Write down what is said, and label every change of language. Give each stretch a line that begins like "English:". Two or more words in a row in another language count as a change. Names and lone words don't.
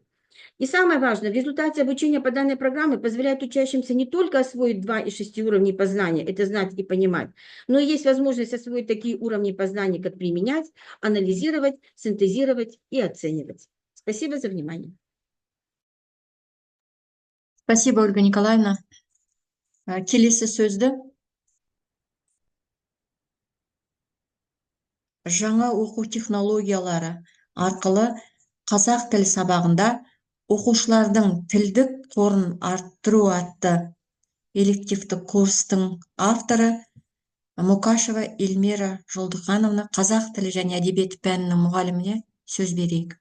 Russian: И самое важное, в результате обучения по данной программе позволяет учащимся не только освоить 2 из 6 уровней познания, это знать и понимать, но и есть возможность освоить такие уровни познания, как применять, анализировать, синтезировать и оценивать. Спасибо за внимание. Спасибо, Ольга Николаевна.
Kazakh: Келесі сөзді жаңа оқу технологиялары арқылы қазақ тілі сабағында оқушылардың тілдік қорын арттыру атты элективті курстың авторы Мукашева Эльмира Жолдықановна, қазақ тілі және әдебиеті пәнінің мұғаліміне сөз берейік.